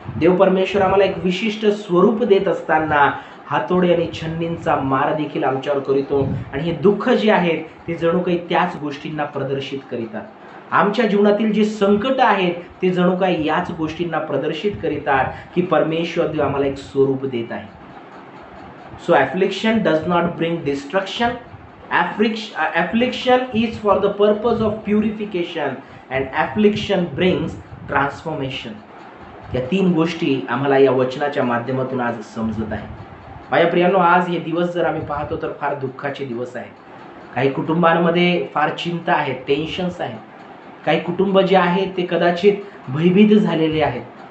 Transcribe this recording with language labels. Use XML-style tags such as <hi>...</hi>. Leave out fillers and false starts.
<mr>देव परमेश्वर आम्हाला एक विशिष्ट स्वरूप देत असताना हातोडे आणि छन्नींचा मार देखील आमच्यावर करीतो आणि हे दुःख जे आहेत ते जणू काही त्याच गोष्टींना प्रदर्शित करीतात. आमच्या जीवनातील जे संकट आहेत ते जणू काही याच गोष्टींना प्रदर्शित करीतात की परमेश्वर देव आम्हाला एक स्वरूप देत आहे.</mr> <en>So affliction does not bring destruction. Affliction is for the purpose of purification and affliction brings transformation.</en> <mr>या 3 गोष्टी आम्हाला या वचनाच्या माध्यमातून आज समजत आहे. माझ्या प्रियांनो, आज हे दिवस जर आम्ही पाहतो तर फार दुःखाचे दिवस आहेत. काही कुटुंबांमध्ये फार चिंता आहे, टेन्शन्स आहेत. काही कुटुंब जे आहेत ते कदाचित भयभीत झालेले आहेत.</mr>